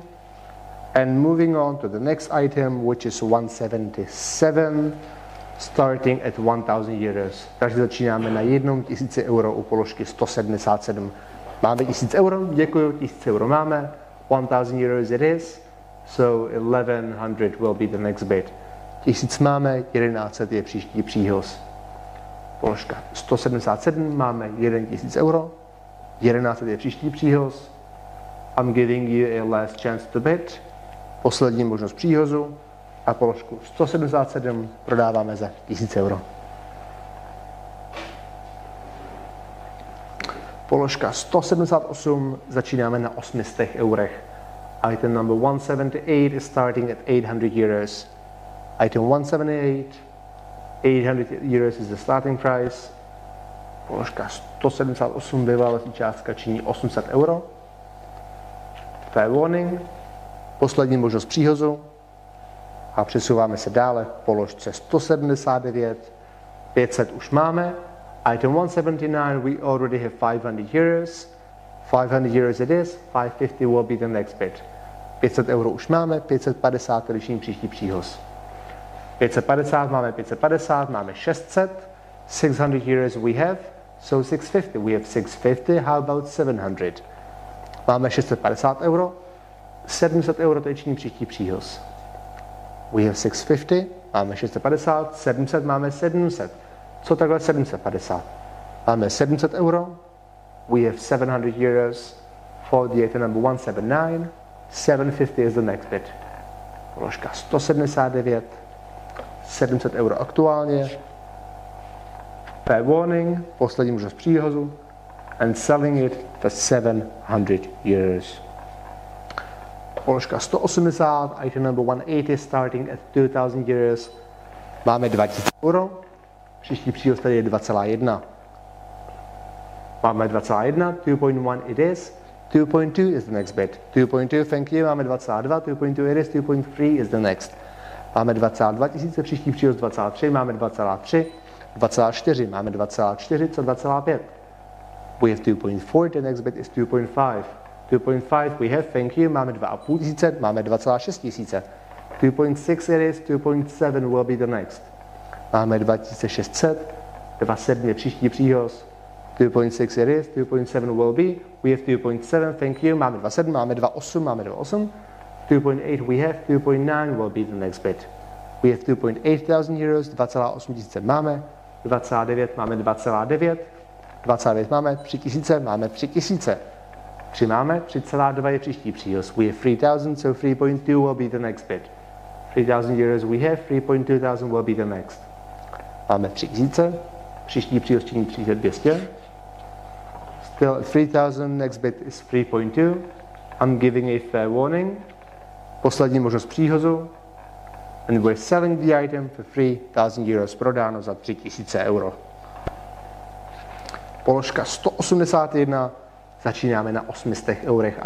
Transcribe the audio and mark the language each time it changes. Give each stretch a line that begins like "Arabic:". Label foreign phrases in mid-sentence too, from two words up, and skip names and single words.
English: And moving on to the next item, which is 177, starting at 1000 euros.
Czech: Takže začínáme na 1000 euro u položky 177. Máme 1000 euro, děkuji, 1000 euro máme,
English: 1000 euros it is, so 1100 will be the next bid.
Czech: 1000 máme, 1100 je příští příhoz. Položka 177 máme 1000 euro, 1100 je příští příhoz.
English: I'm giving you a last chance to bid,
Czech: poslední možnost příhozu, a položku 177 prodáváme za 1000 euro. Položka 178 začínáme na 800 eurech.
English: Item number 178 is starting at 800 euros. Item 178, 800 euros is the starting price.
Czech: Položka 178, vyvolávací částka činí 800 euro.
English: Fair warning,
Czech: poslední možnost příhozu, a přesouváme se dále k položce 179, 500 už máme.
English: Item 179, we already have 500 euros. 500 euros it is, 550 will be the next bid.
Czech: 500 euro už máme, 550 tedy činí příští příhoz. 550 máme 550, máme 600,
English: 600 euros we have, so 650, we have 650, how about 700?
Czech: Máme 650 euro, 700 euro to je činí příští příhoz.
English: We have 650,
Czech: máme 650, 700 máme 700. Co takhle 750? Máme 700 euro,
English: we have 700 euros for the item number 179, 750 is the next bid.
Czech: Položka 179, 700 euro aktuálně.
English: Fair warning,
Czech: poslední možnost příhozu,
English: and selling it for 700 euros. Položka 180, item number 180, starting at 2000 euros.
Czech: Máme 2000 euro, příští příhoz tady je 2,1.
English: Máme 2,1, 2.1 it is, 2.2 is the next bid. 2.2, thank you, máme 2,2, 2.2 it is, 2.3 is the next.
Czech: Máme 2,2 tisíce, příští příhoz 2,3, máme 2,3, 2,4, máme 2,4, co 2,5.
English: We have 2.4, the next bid is 2.5. 2.5 we have, thank you,
Czech: máme 2,5 tisíce, máme 2,6 tisíce.
English: 2.6 it is, 2.7 will be the next.
Czech: Máme 2600, 2,7 je příští příhoz.
English: 2.6 it is, 2.7 will be, we have 2.7, thank you,
Czech: máme 2.7, máme 2.8, máme 2.8.
English: 2.8 we have, 2.9 will be the next bid. We have 2.8 thousand euros,
Czech: 2,8 tisíce máme, 2,9 máme 2,9, 2,9 máme 3 tisíce, máme 3 tisíce. 3 máme, 3,2 je příští příhoz.
English: We have 3,000, so 3.2 will be the next bid. 3,000 euros we have, 3.2 thousand will be the next.
Czech: Máme 3 tisíce, příští příhoz činí 3,200.
English: Still 3,000, next bid is 3.2. I'm giving a fair warning.
Czech: Poslední možnost příhozu.
English: And we're selling the item for 3,000 euros,
Czech: prodáno za 3,000 euro. Položka 181, začínáme na 800 eurech.